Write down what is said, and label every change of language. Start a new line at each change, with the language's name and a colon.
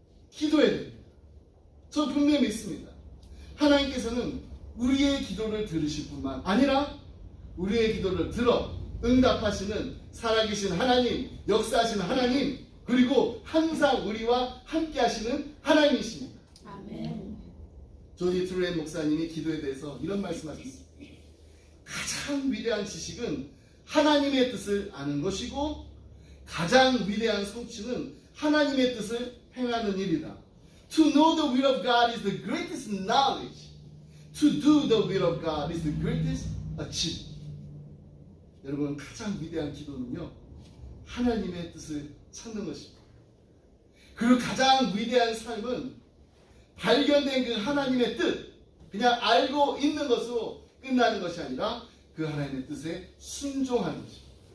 Korean: 기도해야 됩니다. 저 분명히 믿습니다. 하나님께서는 우리의 기도를 들으실 뿐만 아니라 우리의 기도를 들어 응답하시는 살아계신 하나님, 역사하시는 하나님, 그리고 항상 우리와 함께 하시는 하나님이십니다. 아멘. 조지 트루엔 목사님이 기도에 대해서 이런 말씀하셨습니다. 가장 위대한 지식은 하나님의 뜻을 아는 것이고 가장 위대한 성취는 하나님의 뜻을 행하는 일이다.
English: To know the will of God is the greatest knowledge. To do the will of God is the greatest achievement.
Korean: 여러분, 가장 위대한 기도는요, 하나님의 뜻을 찾는 것입니다. 그리고 가장 위대한 삶은 발견된 그 하나님의 뜻, 그냥 알고 있는 것으로 끝나는 것이 아니라 그 하나님의 뜻에 순종하는 것입니다.